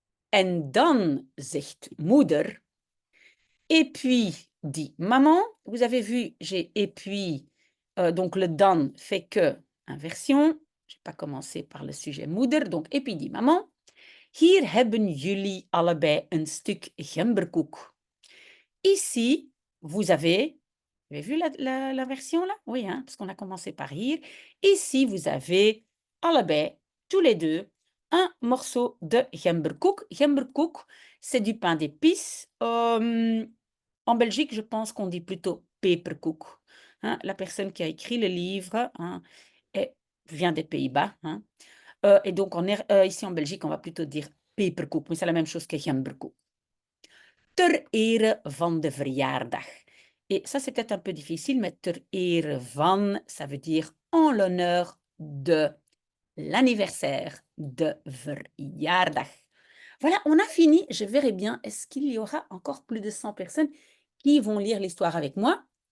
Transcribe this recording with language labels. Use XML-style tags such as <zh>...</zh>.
<nl>En dan zegt moeder.</nl> <fr>Et puis, dit maman. Vous avez vu, j'ai et puis. Donc, le dan fait que inversion. Je vais pas commencer par le sujet moeder. Donc, et puis dit maman.</fr> <nl>Hier hebben jullie allebei een stuk gemberkoek.</nl> <fr>Ici, vous avez vu la version là? Oui, hein, parce qu'on a commencé par hier. Ici, vous avez allebei, tous les deux, un morceau de gemberkoek. Gemberkoek, c'est du pain d'épices. En Belgique, je pense qu'on dit plutôt peperkoek. Hein, la personne qui a écrit le livre, hein, vient des Pays-Bas. Hein. Et donc, ici en Belgique, on va plutôt dire peperkoek, mais c'est la même chose que gemberkoek.</fr> <nl>Ter ere van de verjaardag.</nl> <fr>Et ça, c'est peut-être un peu difficile, mais</fr> <nl>ter ere van,</nl> <fr>ça veut dire en l'honneur de l'anniversaire de verjaardag. Voilà, on a fini. Je verrai bien, est-ce qu'il y aura encore plus de 100 personnes qui vont lire l'histoire avec moi?</fr>